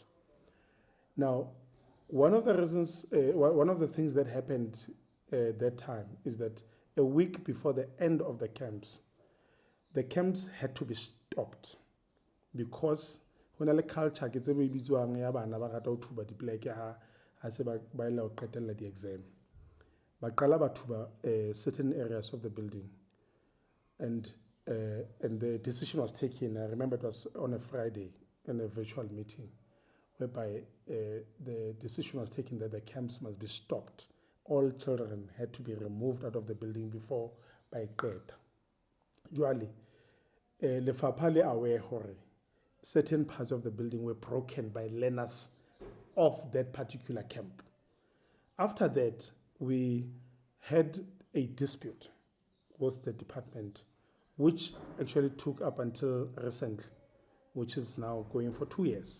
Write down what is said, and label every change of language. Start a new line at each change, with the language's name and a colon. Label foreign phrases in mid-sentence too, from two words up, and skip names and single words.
English: Now, one of the reasons, one of the things that happened that time is that a week before the end of the camps had to be stopped because when the culture gets a baby to the exam, but certain areas of the building, and the decision was taken. I remember it was on a Friday in a virtual meeting, whereby the decision was taken that the camps must be stopped. All children had to be removed out of the building before by Qeta. Usually,
Southern Sotho: Lefapha le
English: aware hore certain parts of the building were broken by learners of that particular camp. After that, we had a dispute with the department, which actually took up until recently, which is now going for 2 years.